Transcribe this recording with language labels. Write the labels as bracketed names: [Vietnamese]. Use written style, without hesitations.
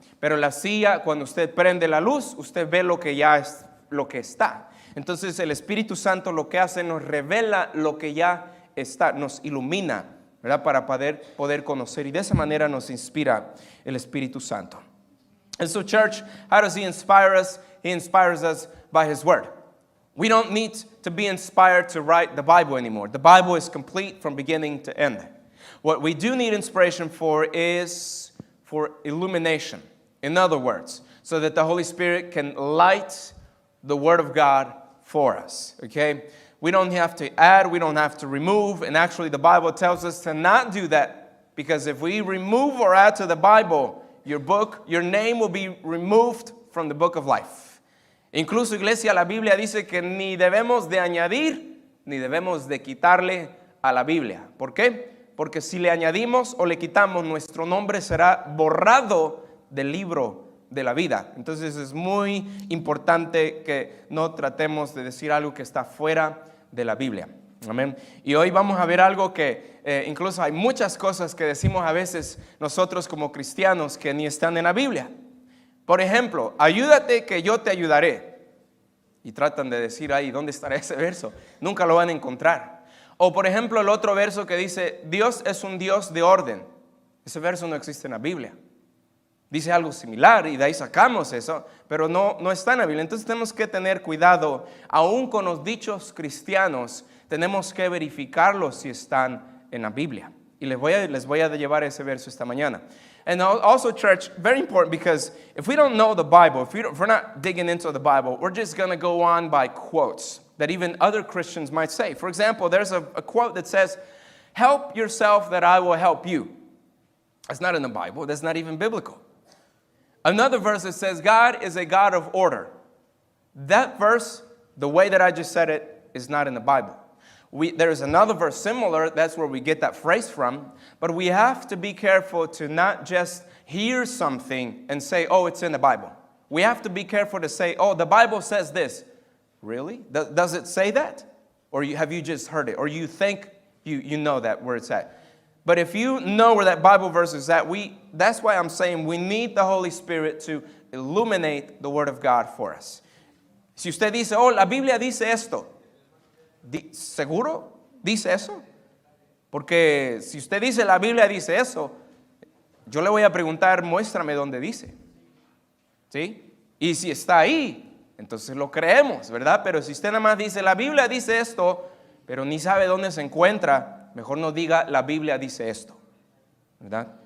[Spanish] Pero la silla, cuando usted prende la luz, usted ve lo que ya es, lo que está. Entonces el Espíritu Santo lo que hace, nos revela lo que ya está, nos ilumina, ¿verdad? Para poder conocer, y de esa manera nos inspira el Espíritu Santo. [English] And so church, how does He inspire us? He inspires us by His Word. We don't need to be inspired to write the Bible anymore. The Bible is complete from beginning to end. What we do need inspiration for is for illumination. In other words, so that the Holy Spirit can light the Word of God for us, okay? We don't have to add, we don't have to remove, and actually the Bible tells us to not do that, because if we remove or add to the Bible, your name will be removed from the book of life. [Spanish] Incluso, iglesia, la Biblia dice que ni debemos de añadir, ni debemos de quitarle a la Biblia. ¿Por qué? Porque si le añadimos o le quitamos, nuestro nombre será borrado del libro de la vida. Entonces es muy importante que no tratemos de decir algo que está fuera de la Biblia. Amén. Y hoy vamos a ver algo que incluso hay muchas cosas que decimos a veces nosotros como cristianos que ni están en la Biblia. Por ejemplo, ayúdate que yo te ayudaré. Y tratan de decir ahí, ¿dónde estará ese verso? Nunca lo van a encontrar. O por ejemplo el otro verso que dice, Dios es un Dios de orden. Ese verso no existe en la Biblia. Dice algo similar y de ahí sacamos eso, pero no está en la Biblia. Entonces tenemos que tener cuidado, aún con los dichos cristianos, tenemos que verificarlos si están en la Biblia. Y les voy a llevar ese verso esta mañana. [English] And also, church, very important, because if we don't know the Bible, if we're not digging into the Bible, we're just going to go on by quotes that even other Christians might say. For example, there's a quote that says, help yourself that I will help you. That's not in the Bible. That's not even biblical. Another verse that says, God is a God of order. That verse, the way that I just said it, is not in the Bible. There is another verse similar, that's where we get that phrase from, but we have to be careful to not just hear something and say, oh, it's in the Bible. We have to be careful to say, oh, the Bible says this. Really? Does it say that? Or have you just heard it? Or you think you know that where it's at? But if you know where that Bible verse is at, that's why I'm saying we need the Holy Spirit to illuminate the Word of God for us. [Spanish] Si usted dice, oh, la Biblia dice esto, ¿seguro dice eso? Porque si usted dice la Biblia dice eso, yo le voy a preguntar, muéstrame dónde dice. ¿Sí? Y si está ahí, entonces lo creemos, ¿verdad? Pero si usted nada más dice, la Biblia dice esto, pero ni sabe dónde se encuentra, mejor no diga, la Biblia dice esto, ¿verdad?